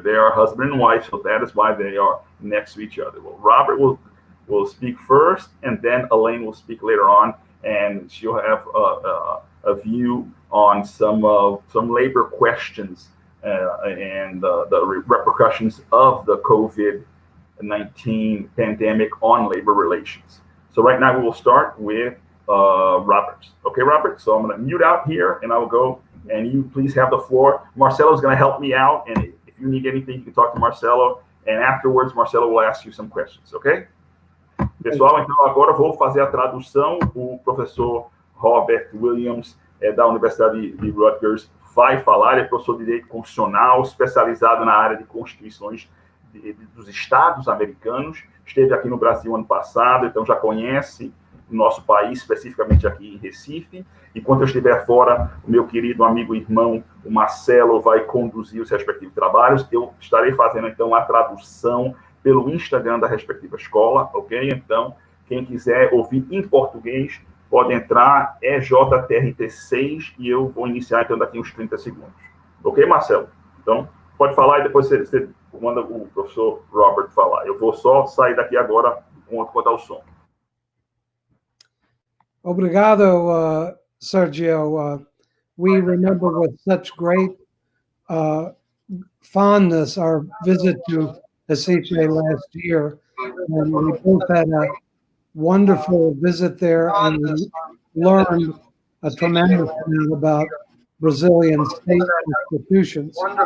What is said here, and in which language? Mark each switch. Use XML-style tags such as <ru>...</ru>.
<en>They are husband and wife, so that is why they are next to each other. Well, Robert will speak first, and then Elaine will speak later on, and she'll have a view on some labor questions and the repercussions of the COVID-19 pandemic on labor relations. So right now we will start with Robert. Okay, Robert? So I'm going to mute out here, and I will go, and you please have the floor. Marcelo is going to help me out, and if you need anything, you can talk to Marcelo, and afterwards Marcelo will ask you some questions, okay?</en> <pt>Pessoal, então agora eu vou fazer a tradução. O professor Robert Williams, da Universidade de Rutgers, vai falar. Ele é professor de Direito Constitucional, especializado na área de constituições dos Estados americanos. Esteve aqui no Brasil ano passado, então já conhece o nosso país, especificamente aqui em Recife. Enquanto eu estiver fora, o meu querido amigo e irmão, o Marcelo, vai conduzir os respectivos trabalhos. Eu estarei fazendo, então, a tradução pelo Instagram da respectiva escola, ok? Então, quem quiser ouvir em português, pode entrar, EJTRT6, e eu vou iniciar, então, daqui uns 30 segundos. Ok, Marcelo? Então, pode falar e depois você manda o professor Robert falar. Eu vou só sair daqui agora enquanto ao som. Obrigado, Sergio.</pt> <en>We remember with such great fondness our visit to Recife last year, and we both had a wonderful visit there, and we learned a tremendous amount about Brazilian state institutions.</en>